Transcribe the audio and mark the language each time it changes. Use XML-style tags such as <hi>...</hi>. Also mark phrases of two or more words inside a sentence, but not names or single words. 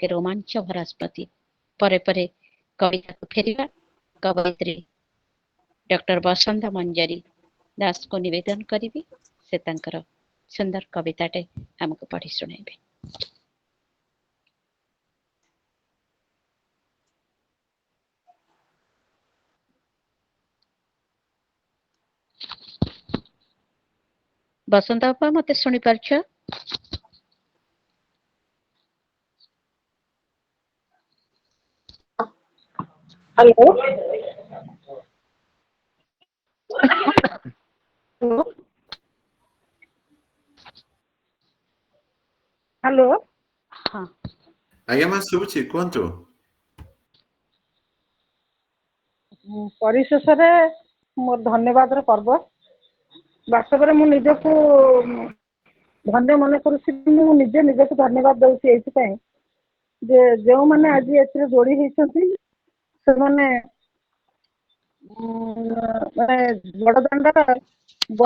<or>ରୋମାଞ୍ଚ ଭରା ସ୍ମୃତି ପରେ ପରେ କବିତାକୁ ଫେରିବା କବୟିତ୍ରୀ ଡକ୍ଟର ବସନ୍ତ ମଞ୍ଜରୀ ଦାସଙ୍କୁ ନିବେଦନ କରିବି ସେ ତାଙ୍କର ସୁନ୍ଦର କବିତାଟେ ଆମକୁ ପଢ଼ି ଶୁଣାଇବେ ବସନ୍ତ ବାପା ମତେ ଶୁଣି ପାରୁଛ</or> <en>hello hello हाँ</en> <or>ଆଜ୍ଞା ମା ଶୁଭୁଛି କୁହନ୍ତୁ ପରିଶେଷରେ ମୋର ଧନ୍ୟବାଦର ପର୍ବ ବାସ୍ତବରେ ମୁଁ ନିଜକୁ ଧନ୍ୟ ମନେ କରୁଛି ମୁଁ ନିଜେ ନିଜକୁ ଧନ୍ୟବାଦ ଦଉଛି ଏଇଥିପାଇଁ ଯେ ଯେଉଁମାନେ ଆଜି ଏଥିରେ ଯୋଡ଼ି ହେଇଛନ୍ତି ସେମାନେ ମାନେ ବଡ଼ଦାଣ୍ଡର ବଡ଼</or>